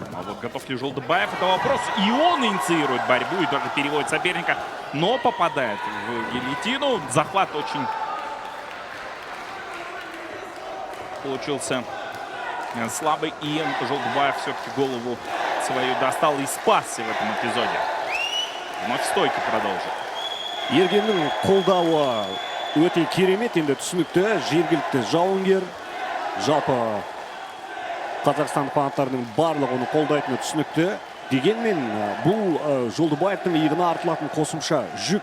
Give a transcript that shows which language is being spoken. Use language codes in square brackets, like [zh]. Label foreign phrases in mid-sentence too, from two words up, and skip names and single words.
[ru] А вот готов ли Жолдыбаев, это вопрос. И он инициирует борьбу и даже переводит соперника, но попадает в гильотину. Захват очень получился слабый. И Жолдыбаев все-таки голову свою достал и спасся в этом эпизоде. Вновь стойки продолжит. [kk] Ергеннің қолдауы өте керемет, енді түсінікті. Жергілікті жауынгер. Жалпы Қазақстан фанаттарының барлығы оны қолдайтыны түсінікті. Дегенмен бұл Жолдыбаевтың иығына артылатын қосымша жүк.